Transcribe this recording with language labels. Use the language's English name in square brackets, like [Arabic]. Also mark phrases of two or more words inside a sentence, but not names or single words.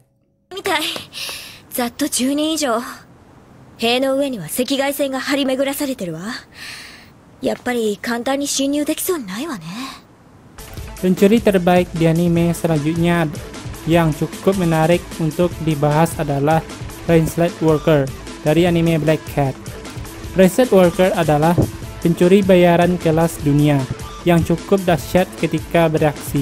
[Japanese] ざっと10人以上。塀の上には赤外線が張り巡らされてるわ。やっぱり簡単に侵入できそうにないわね。 [Indonesian] Pencuri terbaik di anime selanjutnya yang cukup menarik untuk dibahas adalah Rainslet Walker dari anime Black Cat. Rainslet Walker adalah pencuri bayaran kelas dunia yang cukup dahsyat ketika beraksi.